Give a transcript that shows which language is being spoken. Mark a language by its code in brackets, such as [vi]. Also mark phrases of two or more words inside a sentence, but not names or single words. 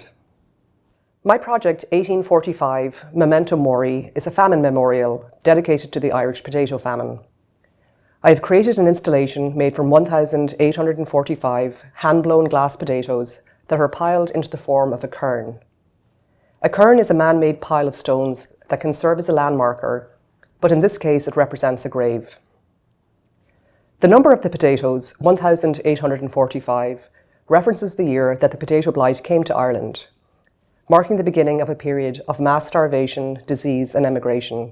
[en] My project 1845 Memento Mori is a famine memorial dedicated to the Irish potato famine. I have created an installation made from 1,845 hand-blown glass potatoes that are piled into the form of a cairn. A cairn is a man-made pile of stones that can serve as a landmarker, but in this case it represents a grave. The number of the potatoes, 1,845, references the year that the potato blight came to Ireland, marking the beginning of a period of mass starvation, disease and emigration.